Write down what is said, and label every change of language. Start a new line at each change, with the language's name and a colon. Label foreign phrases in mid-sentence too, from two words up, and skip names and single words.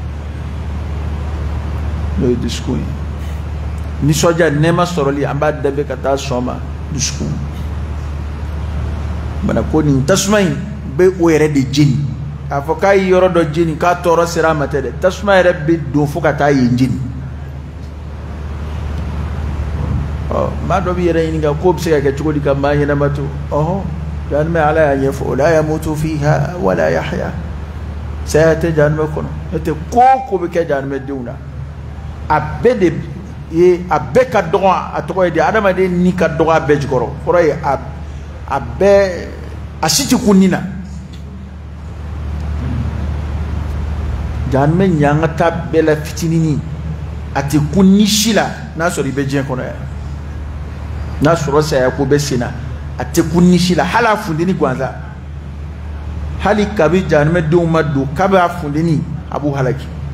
Bambara: n'o ye dusukun ye nisɔndiya nɛɛma sɔrɔli an b'a danbe ka taa sɔn ma dusukun mana ko nin tasuma in bɛ o yɛrɛ de jeni k'a fɔ k'a ye yɔrɔ dɔ jeni k'a tɔɔrɔ sera a ma tɛ dɛ tasuma yɛrɛ bɛ don fo ka taa yen jeni maa dɔ bɛ yɛrɛ ɲininka k'o bɛ se ka kɛ cogo di ka maa ɲɛnama to jahannama ala y'a ɲɛfɔ
Arabic: لا يموت فيها ولا يحيى
Bambara: saya tɛ jahannama kɔnɔ n'o tɛ ko bɛ kɛ jahannama denw na a bɛɛ de ye a bɛɛ ka dɔgɔ a tɔgɔ ye di adamaden ni ka dɔgɔ a bɛɛ jukɔrɔ kɔrɔ ye a bɛɛ a si tɛ kun nin na jahannama ɲanga ta bɛɛ la fitinin a tɛ kun ni si la n'a sɔrɔ i bɛ diɲɛ kɔnɔ yan n'a sɔrɔ saya ko bɛ sen na a tɛ kun ni si la hali a funteni gansan hali kabi jahannama denw ma don kabi a funteni a b'u halaki